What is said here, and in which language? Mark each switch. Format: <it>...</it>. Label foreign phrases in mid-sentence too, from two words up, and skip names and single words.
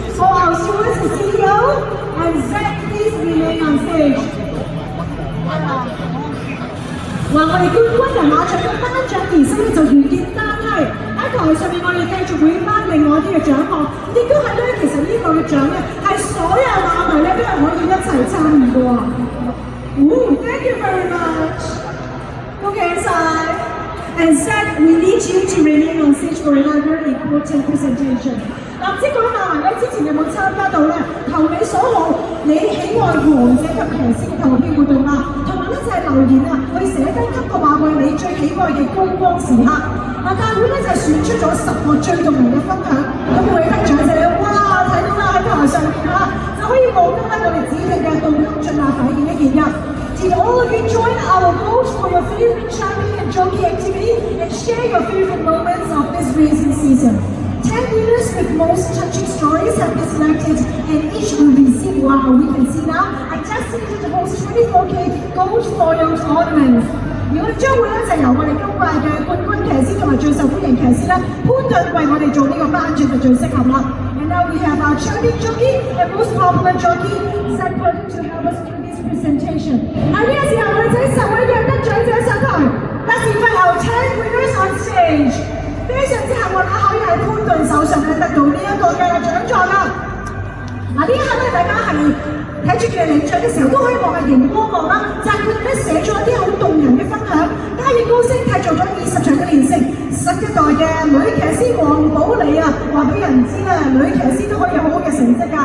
<en>our Suez CEO and Zach, please remain on stage.</en> <yue>話我哋冠軍人馬獎嘅頒獎儀式咧就完結，但係喺台上面我哋繼續會頒另外一啲嘅獎項，亦都係咧其實呢個嘅獎咧係所有馬迷咧都係可以一齊參與嘅喎。</yue> <en>Thank you very much. Okay, Sai. And Zach, we need you to remain on stage for another important presentation.</en> <yue>嗱，唔知各位馬迷咧之前有冇參加到咧投你所好，你喜愛王者及騎師嘅投票活動啊？同埋咧就係留言啊，去寫低今個馬季你最喜愛嘅高光時刻。嗱，大會咧就選出咗10個最動人嘅分享，咁每得獎者咧，哇，睇到啦喺台上面嚇，就可以獲得咧我哋指定嘅鍍金進化體驗一件一。</yue> <en>Did all of you join our vote for your favorite champion and jockey activity and share your favorite moments of this racing season? 10 winners with most touching stories have been selected and each will receive, wow, we can see now, a designated host 24K gold foiled ornaments.</en> <yue>而我哋將會咧就由我哋今季嘅冠軍騎師同埋最受歡迎騎師咧潘頓為我哋做呢個頒獎就最適合啦。</yue> <en>And now we have our champion jockey and most popular jockey, Zach Burton, to help us through this presentation.</en> <yue>喺呢個時候，我哋請10位嘅得獎者上台。</yue> <en>Let's invite our 10 winners on stage.</en> <yue>非常之幸運啊，可以喺潘頓手上咧得到呢一個嘅獎狀啊！嗱，呢一刻咧，大家係睇住佢哋領獎嘅時候，都可以望下熒光幕啦，就係佢哋咧寫咗一啲好動人嘅分享，家燕高升締造咗20場嘅連勝，新一代嘅女騎師黃寶莉啊，話俾人知啦，女騎師都可以有好好嘅成績㗎。</yue>